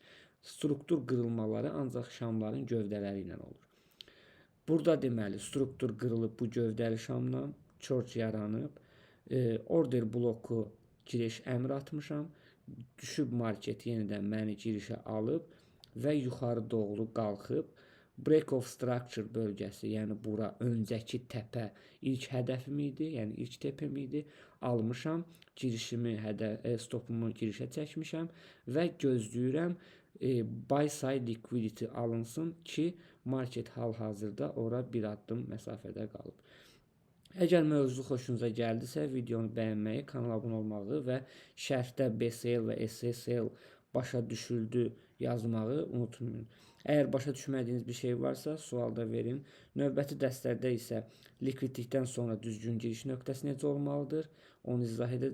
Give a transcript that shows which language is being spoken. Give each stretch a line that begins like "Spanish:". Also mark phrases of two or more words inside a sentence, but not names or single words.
Azerbaijani: Struktur qırılmaları ancaq şamların gövdələri ilə olur. Burada deməli struktur qırılıb bu gövdəli şamdan, short yaranıb, order bloku giriş əmr atmışam. Düşüb market yenidən məni girişə alıb və yuxarı doğru qalxıb break of structure bölgəsi, yəni bura öncəki təpə ilk hədəfim idi, yəni ilk təpəm idi. Almışam, girişimi stopumu girişə çəkmişəm və gözləyirəm buy side liquidity alınsın ki, market hal-hazırda ora bir addım məsafədə qalıb. Əgər mövzu xoşunuza gəldisə, videonu bəyənməyi, kanala abunə olmağı və şərhdə BSL və SSL başa düşüldü yazmağı unutmayın. Əgər başa düşmədiyiniz bir şey varsa, sualda verin. Növbəti dərslərdə isə likvidlikdən sonra düzgün giriş nöqtəsi necə olmalıdır, onu izah edəcəm.